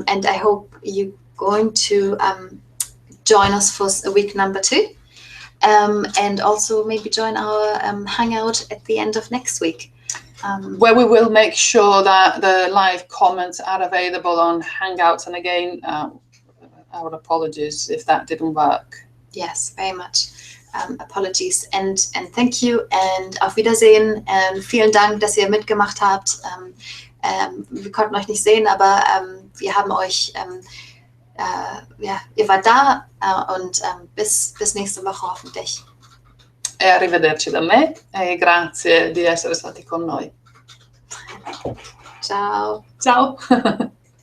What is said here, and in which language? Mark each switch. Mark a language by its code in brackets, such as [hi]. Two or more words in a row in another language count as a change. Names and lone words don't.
[en] And I hope you're going to join us for week number 2, and also maybe join our hangout at the end of next week. Where we will make sure that the live comments are available on Hangouts, and again, our apologies if that didn't work. Yes, very much. Apologies and thank you and [de] auf Wiedersehen. Vielen Dank, dass ihr mitgemacht habt. Wir konnten euch nicht sehen, aber wir haben euch, ihr wart da und bis nächste Woche hoffentlich. [it] E arrivederci da me e grazie di essere stati con noi. Ciao. Ciao.